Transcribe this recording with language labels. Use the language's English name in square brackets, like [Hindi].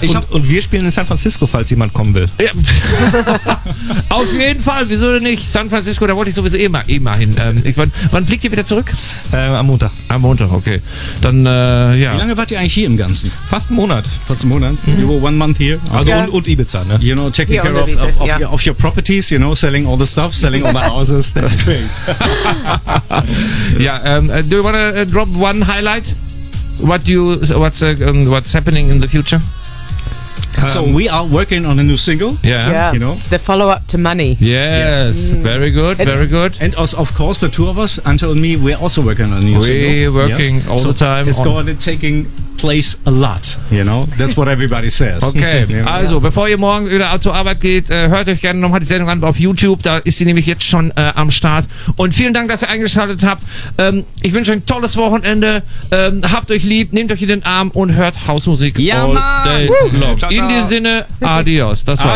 [German] Und wir spielen in San Francisco, falls jemand kommen will. Ja. Auf jeden Fall, wieso denn nicht? San Francisco, da wollte ich sowieso eh mal hin. Wann fliegt ihr wieder zurück? Am Montag, okay. Dann, wie lange wart ihr eigentlich hier im Ganzen? Fast einen Monat. [English] Mhm. You were one month here. [German] Also yeah. und Ibiza, ne? [English] You know, taking care of your properties, you know, selling all the stuff, selling all the houses, that's great. Yeah, do you want to drop one highlight? What's happening in the future? So we are working on a new single. Yeah. You know, the follow-up to Money. Yes. Mm. Very good. Very good. And also, of course, the two of us, Ante and me, we're also working on a new single. We're working all the time. It's going to taking place a lot. You know, that's what everybody says. Okay. [German] Also, bevor ihr morgen wieder zur Arbeit geht, hört euch gerne nochmal die Sendung an auf YouTube. Da ist sie nämlich jetzt schon am Start. Und vielen Dank, dass ihr eingeschaltet habt. Ich wünsche euch ein tolles Wochenende. Habt euch lieb, nehmt euch in den Arm und hört Hausmusik. Ja, [English] all day long. [German] In diesem Sinne, adios. Das war's.